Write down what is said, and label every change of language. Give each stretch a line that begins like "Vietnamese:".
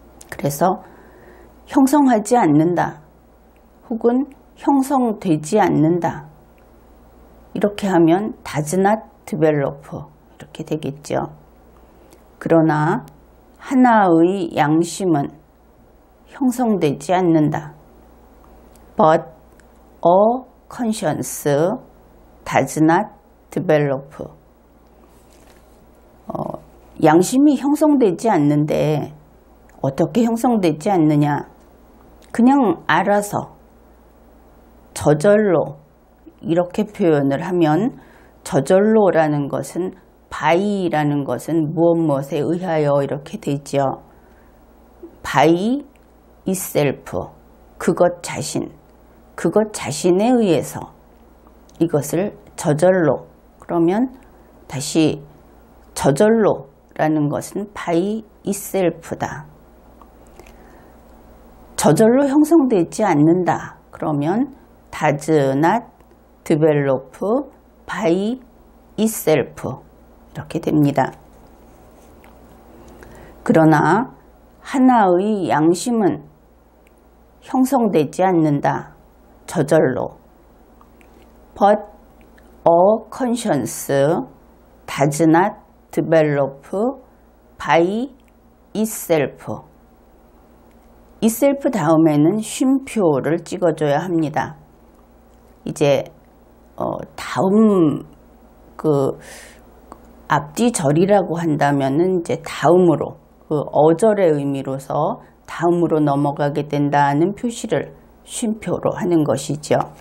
Korean: 그래서 형성하지 않는다 혹은 형성되지 않는다 이렇게 하면
English: does not develop
Korean: 이렇게 되겠죠. 그러나 하나의 양심은 형성되지 않는다.
English: But a conscience does not develop.
Korean: 양심이 형성되지 않는데 어떻게 형성되지 않느냐? 그냥 알아서 저절로 이렇게 표현을 하면 저절로라는 것은 by라는 것은 무엇에 의하여 이렇게 되죠.
English: by itself,
Korean: 그것 자신, 그것 자신에 의해서 이것을 저절로, 그러면 다시 저절로라는 것은 by itself다. 저절로 형성되지 않는다. 그러면
English: does not develop by itself
Korean: 이렇게 됩니다. 그러나 하나의 양심은 형성되지 않는다. 저절로.
English: But a conscience does not develop by itself.
Korean: itself 다음에는 쉼표를 찍어줘야 합니다. 이제 다음 앞뒤 절이라고 한다면은 이제 다음으로 어절의 의미로서 다음으로 넘어가게 된다는 표시를 쉼표로 하는 것이죠.